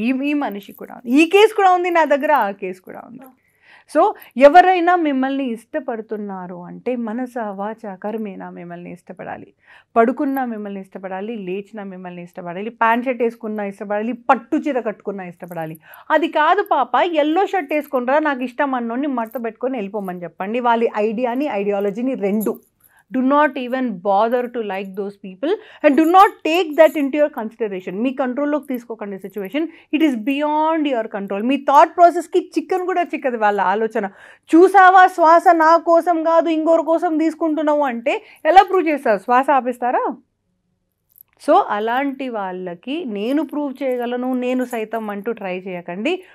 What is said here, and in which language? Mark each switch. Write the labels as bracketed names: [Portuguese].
[Telugu] ఈ మనిషి కూడా, ఈ కేసు కూడా ఉంది నా దగ్గర, ఆ కేసు కూడా ఉంది. సో ఎవరైనా మిమ్మల్ని ఇష్టపడుతున్నారు అంటే మనస వాచ కర్మేనా మిమ్మల్ని ఇష్టపడాలి, పడుకున్నా మిమ్మల్ని ఇష్టపడాలి, లేచినా మిమ్మల్ని ఇష్టపడాలి, ప్యాంట్ షర్ట్ వేసుకున్నా ఇష్టపడాలి, పట్టు చీర కట్టుకున్నా ఇష్టపడాలి. అది కాదు పాప, ఎల్లో షర్ట్ వేసుకున్నారా నాకు ఇష్టం అన్నోడిని మడత పెట్టుకొని వెళ్ళిపోమని చెప్పండి. వాళ్ళ ఐడియాని ఐడియాలజీని రెండు. [English] Do not even bother to like those people and do not take that into your consideration. [Telugu] మీ కంట్రోల్లోకి తీసుకోకండి situation. [English] It is beyond your control. [Telugu] మీ thought ప్రాసెస్కి chicken కూడా చిక్కదు వాళ్ళ ఆలోచన. చూసావా శ్వాస నా కోసం కాదు ఇంకోరి కోసం తీసుకుంటున్నావు అంటే ఎలా ప్రూవ్ చేస్తారు? శ్వాస ఆపేస్తారా? సో అలాంటి వాళ్ళకి నేను ప్రూవ్ చేయగలను నేను సైతం అంటూ ట్రై చేయకండి.